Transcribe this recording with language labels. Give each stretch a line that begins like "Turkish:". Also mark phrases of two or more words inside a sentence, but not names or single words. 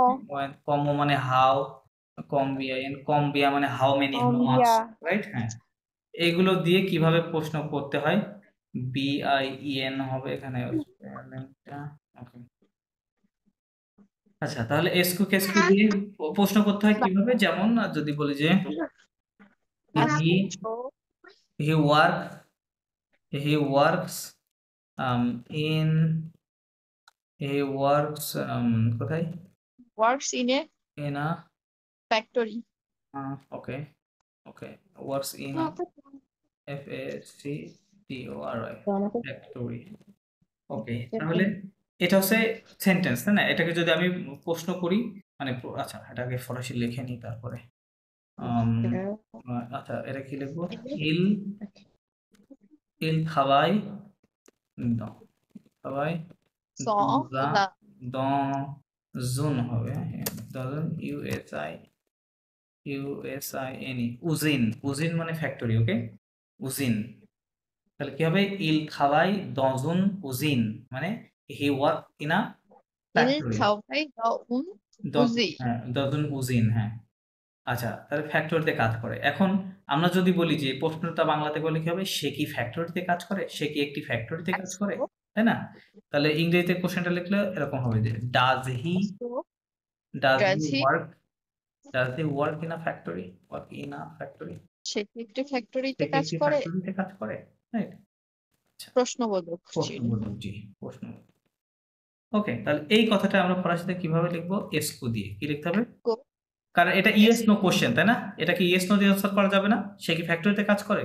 Bangla: কম মানে হাউ, কম্বিয়া মানে
English: how many, how much,
Bangla: কম্বিয়া, রাইট? হ্যাঁ, এগুলো দিয়ে কিভাবে প্রশ্ন করতে হয়, BIEN হবে এখানে spellingটা। Okay. আচ্ছা, তাহলে
French: est-ce que qu'est-ce que
Bangla: দিয়ে প্রশ্ন করতে হয় কিভাবে, যেমন যদি বলি যে
English: he he work he works in he works
Bangla: ইন হি ওয়ার্কস কোথায়,
English: works in a in a, ফ্যাক্টরি।
Bangla: ওকে ওকে,
English: works in FACTORY,
Bangla: ফ্যাক্টরি। ওকে, তাহলে এটা হচ্ছে সেন্টেন্স, তাই না, এটাকে যদি আমি প্রশ্ন করি, মানে আচ্ছা এটাকে ফরাসি লিখে নিই, তারপরে আচ্ছা এটা কি লিখবো,
French: il il travaille travaille স dans une হবে, dans USINE,
Bangla: উজিন, উজিন মানে ফ্যাক্টরি। ওকে, উজিন, তাহলে কি হবে,
French: il travaille dans une usine,
English: মানে he work in a ইল ফ্যাক্টরি, খাওয়াই উন উজি।
Bangla: হ্যাঁ
French: dans une usine,
Bangla: হ্যাঁ আচ্ছা, তাহলে ফ্যাক্টরিতে কাজ করে। এখন আমরা যদি বলি যে প্রশ্নটা বাংলাতে করলে কি হবে? সে কি ফ্যাক্টরিতে কাজ করে? সে কি একটি ফ্যাক্টরিতে কাজ করে? So, তাই না? তাহলে ইংরেজিতে কোশ্চেনটা লিখলে এরকম হবে যে
English: so does does he he work in a factory? Work in a factory?
Bangla: সে কি একটি সে ফ্যাক্টরিতে কি কাজ একটি করে? ফ্যাক্টরিতে কাজ করে? রাইট? আচ্ছা, প্রশ্নবোধক চিহ্ন। প্রশ্নবোধক জি, প্রশ্ন। ওকে, তাহলে এই কথাটা আমরা ফরাসিতে কিভাবে লিখবো? এসকো দিয়ে। কি লিখতে হবে? Go, কারণ এটা ইয়েস yes. নো কোশ্চেন, তাই না? এটা কি
English: yes no
Bangla: দিয়ে আনসার করা যাবে না? সে কি ফ্যাক্টরিতে কাজ করে?